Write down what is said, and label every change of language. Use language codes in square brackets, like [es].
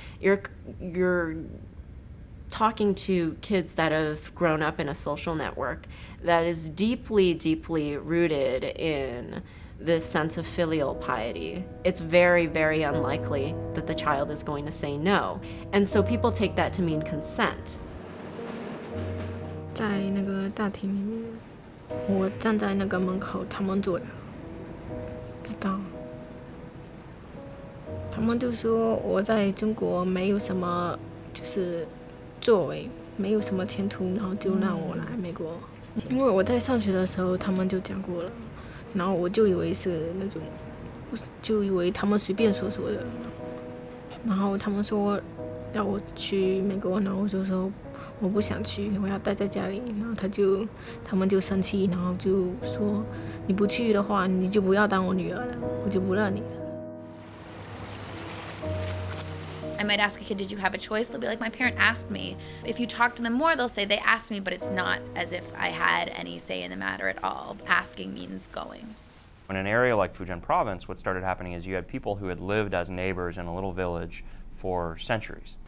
[en] You're talking to kids that have grown up in a social network that is deeply, deeply rooted in this sense of filial piety. It's very, very unlikely that the child is going to say no. And so people take that to mean consent. [zh] 在那个大厅里面，我站在那个门口，他们就知道他们就说我在中国没有什么就是作为，没有什么前途，然后就让我来美国。因为我在上学的时候他们就讲过了，然后我就以为是那种，就以为他们随便说说的。然后他们说要我去美国，然后我就说我不想去，我要待在家里。然后他们就生气，然后就说你不去的话，你就不要当我女儿了，我就不认你了。 [en] I might ask a kid, did you have a choice? They'll be like, my parent asked me. If you talk to them more, they'll say they asked me, but it's not as if I had any say in the matter at all. Asking means going. In an area like Fujian province, what started happening is you had people who had lived as neighbors in a little village for centuries.